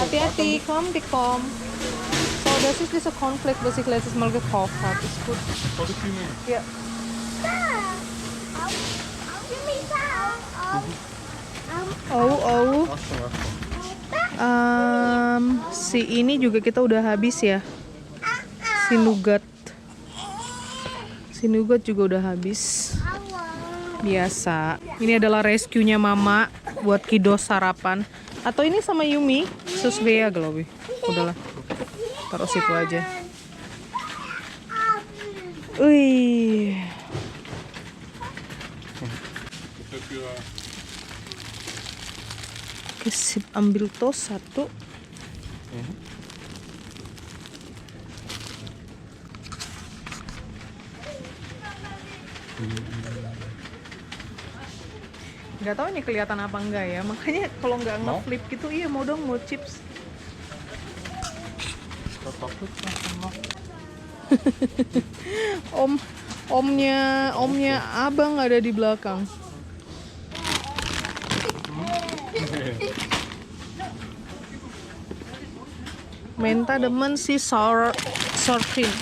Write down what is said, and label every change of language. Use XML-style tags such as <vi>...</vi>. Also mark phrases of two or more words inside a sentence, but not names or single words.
<de>Hati-hati, komm, die komm. So, das ist dieser Cornflake, was ich letztes Mal gekauft habe. Ist gut. Soll ich die nehmen? Ja. Oh. Passt schon, passt schon.</de> <id>Si ini juga kita udah habis ya. Si nougat. Si nougat juga udah habis. Biasa. Ini adalah rescue-nya Mama buat Kidos sarapan. Atau ini sama Yumi, Susbea</id> <de>glaube ich.</de> <id>Udahlah. Taruh situ aja. Wih.</id> <de>Das ist für</de> <id>Oke, sip, ambil toast satu. Nggak tahu ini kelihatan apa enggak ya. Makanya kalau nggak Mau? nge-flip gitu, iya mau dong, mau chips.</id> <de>Kartoffelsachen noch.</de> <id>Omnya abang ada di belakang. Menta demen si sour cream.</id>